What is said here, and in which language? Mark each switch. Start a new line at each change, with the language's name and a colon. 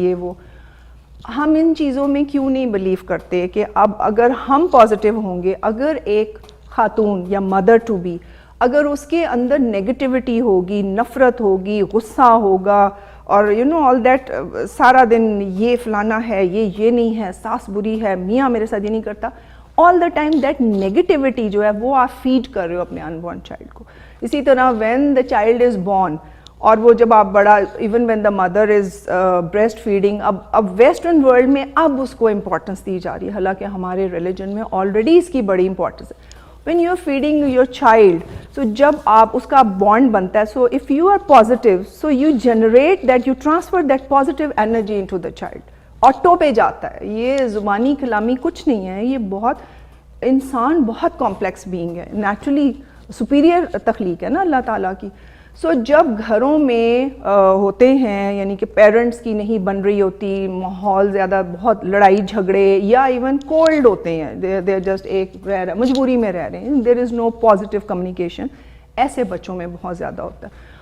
Urdu: یہ وہ ہم ان چیزوں میں کیوں نہیں بلیو کرتے کہ اب اگر ہم پازیٹیو ہوں گے، اگر ایک خاتون یا مدر ٹو بی اگر اس کے اندر نگیٹیوٹی ہوگی، نفرت ہوگی، غصہ ہوگا، اور آل دیٹ، سارا دن یہ فلانا ہے، یہ نہیں ہے، ساس بری ہے، میاں میرے ساتھ یہ نہیں کرتا،
English: all the time that negativity
Urdu: جو ہے وہ آپ فیڈ کر رہے ہو اپنے ان بورن چائلڈ کو. اسی طرح
English: when the child is born,
Urdu: اور وہ جب آپ بڑا،
English: even when the mother is breast feeding,
Urdu: اب ویسٹرن ورلڈ میں اب اس کو امپورٹنس دی جا رہی ہے، حالانکہ ہمارے ریلیجن میں آلریڈی اس کی بڑی امپورٹنس ہے.
English: when you are feeding your child, so
Urdu: جب آپ اس کا بانڈ بنتا ہے،
English: so if you are positive, so you generate that, you transfer that positive energy into the child.
Urdu: Auto پہ جاتا ہے. یہ زبانی کلامی کچھ نہیں ہے، یہ بہت، انسان بہت کمپلیکس بینگ ہے، نیچرلی سپیریئر تخلیق ہے نا اللہ تعالیٰ کی. سو جب گھروں میں ہوتے ہیں، یعنی کہ پیرنٹس کی نہیں بن رہی ہوتی، ماحول زیادہ بہت لڑائی جھگڑے، یا ایون کولڈ ہوتے ہیں، دے جسٹ ایک رہ رہے، مجبوری میں رہ رہے ہیں،
English: there is no positive communication,
Urdu: ایسے بچوں میں بہت زیادہ ہوتا ہے.